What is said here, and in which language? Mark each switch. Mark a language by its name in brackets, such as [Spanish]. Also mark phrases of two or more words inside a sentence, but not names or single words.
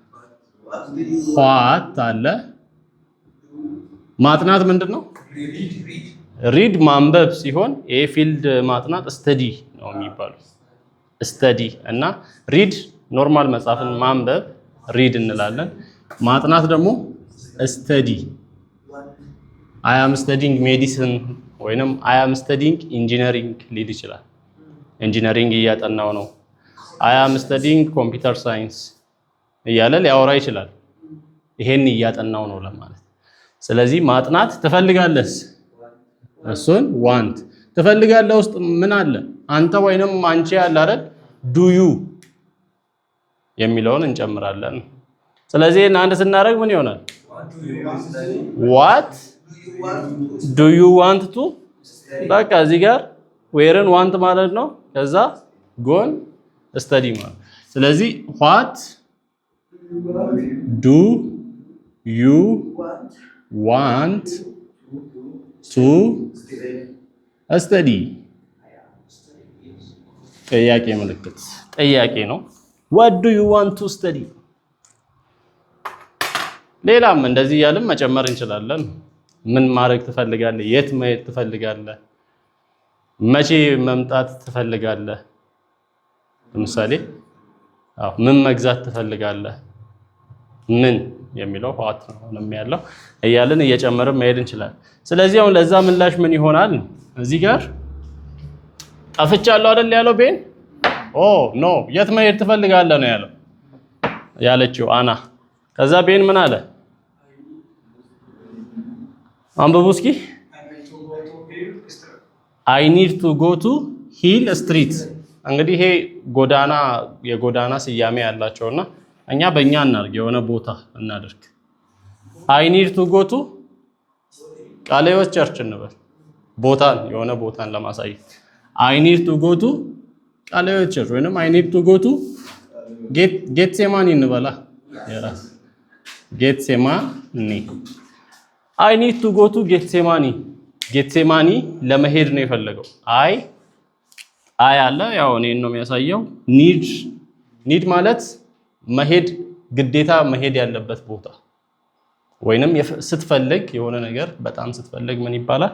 [Amharic] what አለ። ማጥናት ምንድነው? ሪድ ማንበብ ሲሆን ይሄ ፊልድ ማጥናት ስተዲ ነው የሚባለው። ስተዲ እና ሪድ ኖርማል መጽሐፍን ማንበብ ሪድ እንላለን። ማጥናት ደግሞ ስተዲ። [English] I am studying medicine [Amharic] ወይንም [English] I am studying engineering [Amharic] ሊል ይችላል። ኢንጂነሪንግ እያጠናው ነው። [English] I am studying computer science [Amharic] እያለ ሊያወራ ይችላል። ይሄን እያጠናው ነው ለማለት። ስለዚህ ማጥናት ትፈልጋለህ፣ እሱን want ትፈልጋለህ ውስጥ ምን አለ? አንተ ወይንም አንቺ ያለ አይደል? [English] do you [Amharic] የሚለውን እንጨምራለን። ስለዚህ አንድ ስናደርግ ምን ይሆናል? [English] what do you want to [Amharic] በቃ እዚህ ጋር [English] whereን want [Amharic] ማለት ነው። ከዛ ጎን [English] study [Amharic] ማለት። ስለዚህ [English] what do you want to study? [Amharic] ጥያቄ ምልክት ጥያቄ ነው። [English] what do you want to study? [Amharic] ሌላም እንደዚህ ያለም መጨመር እንችላለን። ምን ማድረግ ትፈልጋለህ? የት መሄድ ትፈልጋለህ? መቼ መምጣት ትፈልጋለህ? ለምሳሌ ምን መግዛት ትፈልጋለህ? ምን የሚለው what ነው ያለው እያልን እየጨመርን መሄድ እንችላለን። ስለዚህ አሁን ለዛ ምላሽ ምን ይሆናል? እዚህ ጋር ጠፍቻለሁ አይደል ያለው ቤን? ኦ ኖ የት መሄድ ትፈልጋለህ ነው ያለው ያለችው አና። ከዛ ቤን ምን አለ? አንብቡ እስኪ [English] I need to go to Hill Street። [Amharic] እንግዲህ ይሄ ጎዳና የጎዳና ስያሜ ያላቸውና እኛ በእኛ እናድርግ የሆነ ቦታ እናድርግ። [English] I need to go to [Amharic] ቃለ ሕይወት ቸርች እንበል። ቦታን የሆነ ቦታን ለማሳየት [English] I need to go to [Amharic] ቃለ ሕይወት ቸርች ወይንም [English] I need to go to [Amharic] ጌትሴማኒ እንበላ። የራስ ጌትሴማኒ [English] I need to go to [Amharic] ጌትሴማኒ። ጌትሴማኒ ለመሄድ ነው የፈለገው። አይ አለ ያው እኔን ነው የሚያሳየው። ኒድ ማለት መሄድ ግዴታ መሄድ ያለበት ቦታ ወይንም ስትፈልግ የሆነ ነገር በጣም ስትፈልግ ምን ይባላል?